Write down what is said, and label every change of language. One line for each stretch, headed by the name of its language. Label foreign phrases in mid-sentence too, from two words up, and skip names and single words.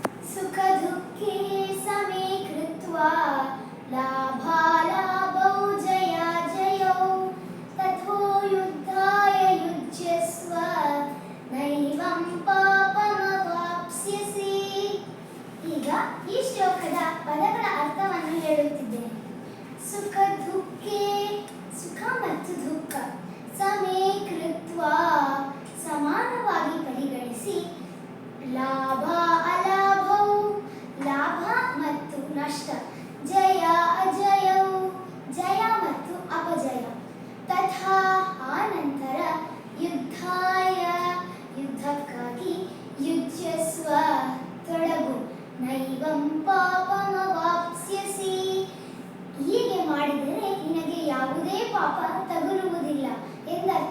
Sanskrit: ಸುಖ ದುಃಖೇ ಸಮೇ ಕೃತ್ವಾ ಲಾಭಾಲಾಭೌ ಜಯಾಜಯೌ ತಥೋ ಯುದ್ಧಾಯ ಯುಜ್ಯಸ್ವ ನೈವಂ ಪಾಪಮವಾಪ್ಸ್ಯಸಿ.
Kannada: ಈಗ ಈ ಶ್ಲೋಕದ ಪದಗಳ ಅರ್ಥವನ್ನು ಹೇಳುತ್ತಿದ್ದೇನೆ.
Sanskrit: ಸುಖ ದುಃಖೇ,
Kannada: ಸುಖ ಮತ್ತು ದುಃಖ,
Sanskrit: ಸಮೇ ಕೃತ್ವಾ
Kannada: ಸಮಾನವಾಗಿ ಪರಿಗಣಿಸಿ,
Sanskrit: ಲಾಭ ಅಲಾಭೌ
Kannada: ಲಾಭ ಮತ್ತು ನಷ್ಟ,
Sanskrit: ಜಯ ಅಜಯೌ
Kannada: ಜಯ ಮತ್ತು ಅಪಜಯ, ತಥಾ ಆನಂತರ ಯುದ್ಧಾಯ ಯುದ್ಧಕ್ಕಾಗಿ ಯುಜ್ಯಸ್ವ ತೊಡಗು,
Sanskrit: ನೈವಂ ಪಾಪಮವಾಪ್ಸ್ಯಸಿ
Kannada: ಹೀಗೆ ಮಾಡಿದರೆ ನಿನಗೆ ಯಾವುದೇ ಪಾಪ ತಗುಲುವುದಿಲ್ಲ ಎಂದರ್ಥ.